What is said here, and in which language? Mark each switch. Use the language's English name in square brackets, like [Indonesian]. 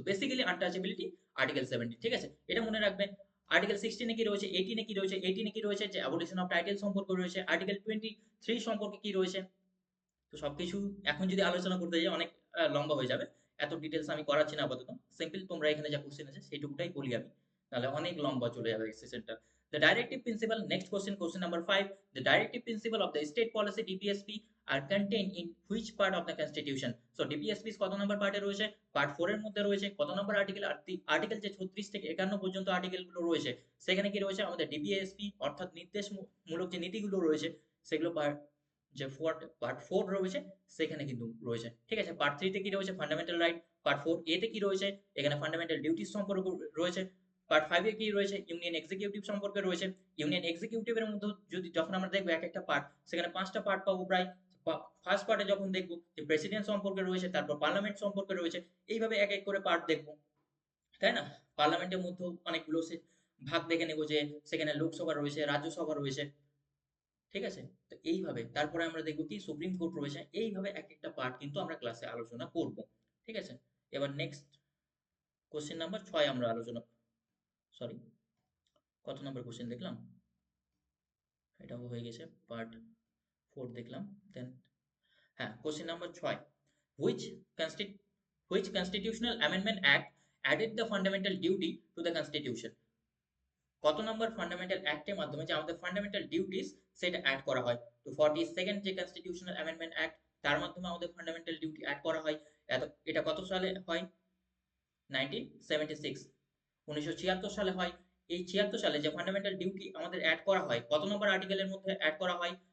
[Bangla] তো basically untouchability article 17, ঠিক আছে, এটা মনে রাখবেন। আর্টিকেল 16 এ কি রয়েছে, 18 এ কি রয়েছে, 18 এ কি রয়েছে যে অ্যাবলিশন অফ টাইটেল সম্পর্ক রয়েছে, আর্টিকেল 23 সম্পর্কে কি রয়েছে। তো সবকিছু এখন যদি আলোচনা করতে যাই অনেক লম্বা হয়ে যাবে, এত ডিটেলস আমি করাচ্ছি না আপাতত। সিম্পল তোমরা এখানে যা কোশ্চেন আছে সেইটুকুটাই বলি আমি, তাহলে অনেক লম্বা চলে যাবে সেশনটা। [English] The directive principle, next question, question number 5. The directive principle of the state policy DPSP are contained in which part of the constitution? [Bangla] So DPSP কত নম্বর পার্টে রয়েছে? পার্ট 4 এর মধ্যে রয়েছে। কত নম্বর আর্টিকেল? আর্টিকেল যে 36 থেকে 51 পর্যন্ত আর্টিকেল গুলো রয়েছে, সেখানে কি রয়েছে আমাদের ডিপিএসপি অর্থাৎ নির্দেশমূলক যে নীতিগুলো রয়েছে সেগুলো যে পার্ট 4 রয়েছে সেখানে কিন্তু রয়েছে। ঠিক আছে, পার্ট 3 তে কি রয়েছে, ফান্ডামেন্টাল রাইট। পার্ট 4 এ তে কি রয়েছে, এখানে ফান্ডামেন্টাল ডিউটিস সম্পর্ক রয়েছে। পার্ট 5 এ কি রয়েছে, ইউনিয়ন এক্সিকিউটিভ সম্পর্কে রয়েছে। ইউনিয়ন এক্সিকিউটিভের মধ্যে যখন আমরা দেখবো এক একটা পার্ট, সেখানে 5টা পার্ট পাবো প্রায়। ফার্স্ট পার্টে যখন দেখবো যে প্রেসিডেন্ট সম্পর্কে রয়েছে, তারপর পার্লামেন্ট সম্পর্কে রয়েছে, এইভাবে এক এক করে পার্ট দেখবো, তাই না? পার্লামেন্টের মধ্যেও অনেকগুলো ভাগ দেখে নেবো যে সেখানে লোকসভা রয়েছে, রাজ্যসভা রয়েছে। ঠিক আছে, তো এইভাবে তারপরে আমরা দেখবো কি সুপ্রিম কোর্ট রয়েছে। এইভাবে এক একটা পার্ট কিন্তু আমরা ক্লাসে আলোচনা করব। ঠিক আছে, এবার নেক্সট কোশ্চেন নাম্বার 6 আমরা আলোচনা, সরি কত নাম্বার কোশ্চেন দেখলাম, এটাও হয়ে গেছে, পার্ট 4 দেখলাম। দেন হ্যাঁ, question number 6, [English] which consti- which constitutional amendment act added the fundamental duty to the constitution? [Bangla] কত নম্বর ফান্ডামেন্টাল অ্যাক্টের মাধ্যমে যে আমাদের ফান্ডামেন্টাল ডিউটিস সেটা অ্যাড করা হয়? তো 42nd যে কনস্টিটিউশনাল অ্যামেন্ডমেন্ট অ্যাক্ট, তার মাধ্যমে আমাদের ফান্ডামেন্টাল ডিউটি অ্যাড করা হয়। এটা কত সালে হয়? 1976, 1976 সালে হয়। এই 76 সালে যে ফান্ডামেন্টাল ডিউটি আমাদের অ্যাড করা হয়, কত নম্বর আর্টিকেলের মধ্যে অ্যাড করা হয়?